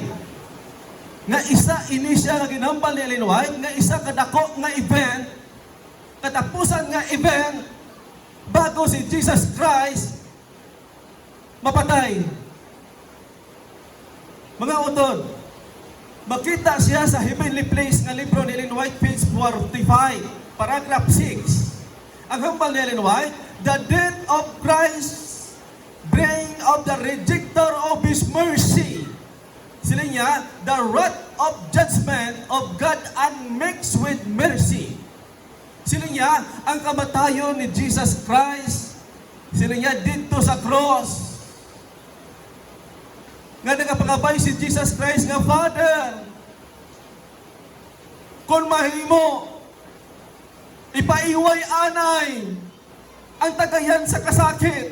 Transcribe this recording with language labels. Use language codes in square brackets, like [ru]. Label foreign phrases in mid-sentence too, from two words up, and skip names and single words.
[hil] Nga isa inisya nga ginambal ni Ellen White, nga isa kadako nga event, katapusan nga event, bago si Jesus Christ mapatay. Mga utod, makita siya sa [en] heavenly place [hil] nga libro ni Ellen White, page 45, paragraph 6. Ang hambal ni Ellen White, [en] the death of Christ bring of the rejecter of His mercy. [hil] Sila niya, [en] the wrath of judgment of God unmixed with mercy. [hil] Sila niya, ang kamatayon ni Jesus Christ, sila niya dito sa cross. Nga nagapangabay si Jesus Christ nga, Father, kung mahimo, ipaiway anay ang tagayan sa kasakit.